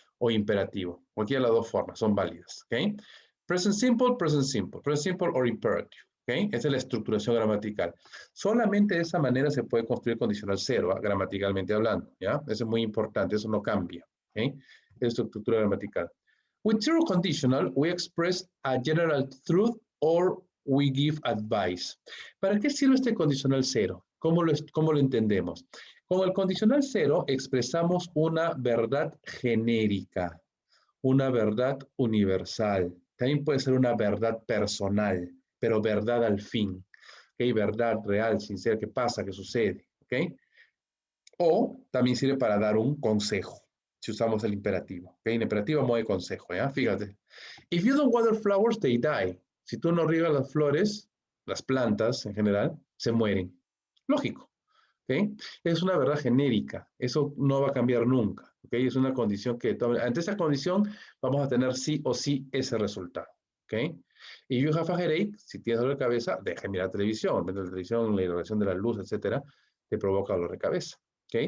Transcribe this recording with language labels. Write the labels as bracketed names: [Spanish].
[Spanish] O imperativo, cualquiera de las dos formas son válidas, ¿ok? [English] Present simple or imperative, [Spanish] ¿ok? Esa es la estructuración gramatical. Solamente de esa manera se puede construir condicional 0, gramaticalmente hablando, ¿ya? Eso es muy importante, eso no cambia, ¿ok? Es estructura gramatical. [English] With zero conditional, we express a general truth or we give advice. [Spanish] ¿Para qué sirve este condicional 0? ¿Cómo lo entendemos? Con el condicional 0 expresamos una verdad genérica, una verdad universal. También puede ser una verdad personal, pero verdad al fin. ¿Okay? Verdad real, sincera, que pasa, que sucede. ¿Okay? O también sirve para dar un consejo, si usamos el imperativo. ¿Okay? En imperativo modo de consejo, ¿ya? Fíjate. [English] If you don't water flowers, they die. [Spanish] Si tú no riegas las flores, las plantas en general, se mueren. Lógico. ¿Okay? Es una verdad genérica. Eso no va a cambiar nunca. ¿Okay? Es una condición que, ante esa condición, vamos a tener sí o sí ese resultado. ¿Okay? Y [English] you have a headache, [Spanish] si tienes dolor de cabeza, deja de mirar televisión. La televisión, la irradiación de la luz, etcétera, te provoca dolor de cabeza. ¿Okay?